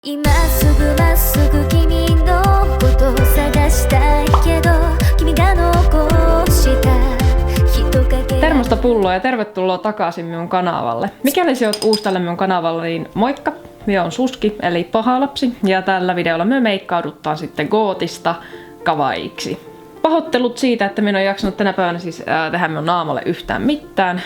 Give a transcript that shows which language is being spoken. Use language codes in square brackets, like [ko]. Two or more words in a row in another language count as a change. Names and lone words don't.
[ja] 今すぐまっすぐ君のことを探したいけど君が残した人影 [fi] Termosta pulloa ja tervetuloa takaisin minun kanavalle. Mikäli sä oot uusi tälle minun kanavalle, niin moikka! Minä on Suski, eli paha lapsi, ja tällä videolla me meikkauduttaan sitten gootista kavaiksi. Pahoittelut siitä, että minä en jaksanut tänä päivänä siis tehdä minun naamalle yhtään mitään.